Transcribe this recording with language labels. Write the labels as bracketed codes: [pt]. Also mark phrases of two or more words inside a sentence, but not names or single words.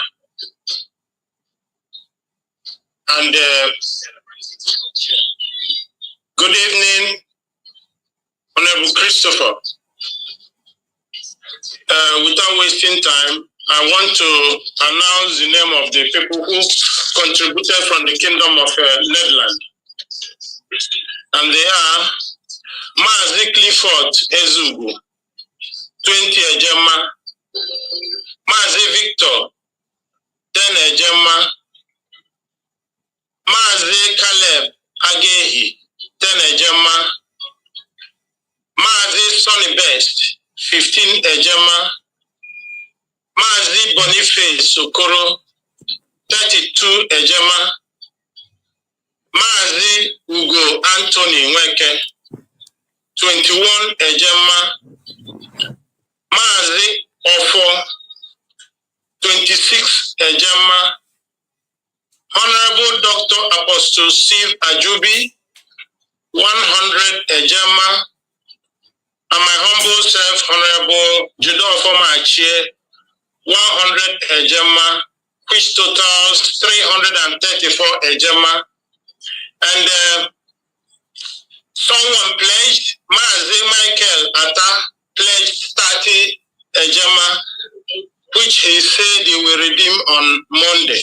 [en] And good evening, Honorable Christopher. Without wasting time, I want to announce the name of the people who contributed from the Kingdom of Netherlands. And they are Mazi Clifford Ezugu, 20 Ejema, Mazi Victor, 10 Ejema, Mazi Caleb Agehi, 10 Ejema, Mazi Sonny Best, 15 Ejema, Mazi Boniface Okoro, 32 Ejema, Mazi Ugo Anthony Nweke, 21 Ejema, Mazi Ofo, 26 Ejema, Honorable Dr. Apostle Steve Ajubi, 100 Ejema, and my humble self, Honorable Jidofo Machie, 100 Ejema, which totals 334 Ejema. And someone pledged, Mazi Michael Atta pledged 30 Ejema, which he said he will redeem on Monday.